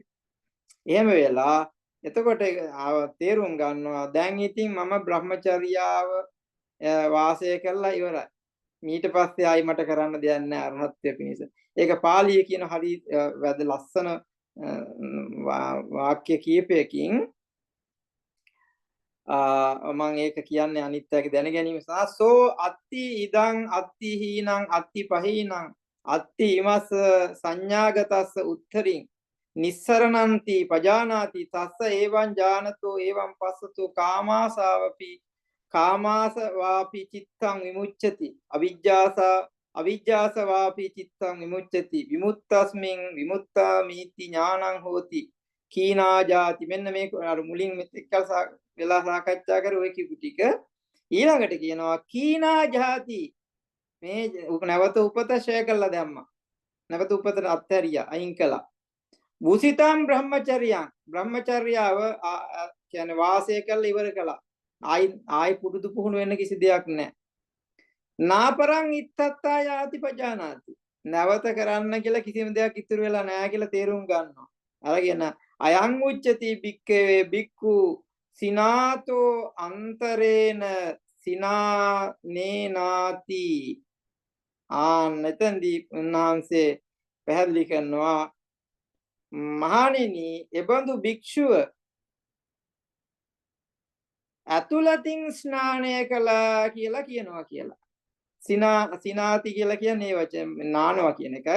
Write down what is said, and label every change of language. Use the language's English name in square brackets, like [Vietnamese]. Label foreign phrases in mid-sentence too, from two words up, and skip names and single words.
[Sinhala] එහෙම වෙලා එතකොට තේරුම් ගන්නවා දැන් ඉතින් මම බ්‍රහ්මචර්යාව වාසය කළා ඉවරයි. ඊට පස්සේ ආයි මට කරන්න දෙයක් නැහැ අරහත්ත්වය පිණිස. ඒක පාළියේ කියන හරි වැද ලස්සන වාක්‍ය කීපයකින් මම ඒක කියන්නේ අනිත්‍යක දැන ගැනීම සහ [Pali] සෝ අත්ති ඉදං අත්ති හීනං අත්ති පහීනං අත්ති ඉමස් සංඥාගතස්ස උත්තරින් නිස්සරණන්ති පජානාති තස්ස ඒවං ජානතෝ ඒවං පස්සතෝ කාමාසවාපි චිත්තං විමුච්ඡති අවිජ්ජාසවාපි චිත්තං විමුච්ඡති විමුක්තස්මින් විමුක්තා මීති ඥානං හෝති කීනා ජාති. [Sinhala] මෙන්න මේක අර මුලින් මෙතෙක්කල් වෙලා සාකච්ඡා කර ඔය කිව්ව ටික ඊළඟට කියනවා [Pali] කීනා ජාති. [Sinhala] මේ නැවත උපත ෂය කළා දැම්මා. නැවත උපතට අත්හැරියා අයින් කළා. බුසිතම් බ්‍රහ්මචර්යාව කියන්නේ වාසය කළා ඉවර කළා. ආයි පුරුදු පුහුණු වෙන්න කිසි දෙයක් නැහැ. [Pali] නාපරං ඉත්තත්තා යාති පජානාති. [Sinhala] නැවත කරන්න කියලා කිසිම දෙයක් ඉතුරු වෙලා නැහැ කියලා තේරුම් ගන්නවා. [Pali] අරගෙන අයං උච්චති බික්කවේ බික්කු සිනාතෝ අන්තරේන සිනානේනාති. [Sinhala] නැතන්දී උන්වහන්සේ පැහැදිලි කරනවා මහණෙනි එබඳු භික්ෂුව අතුලතින් ස්නානය කළා කියලා කියනවා කියලා. සිනාති කියලා කියන්නේ වචන නානවා කියන එකයි.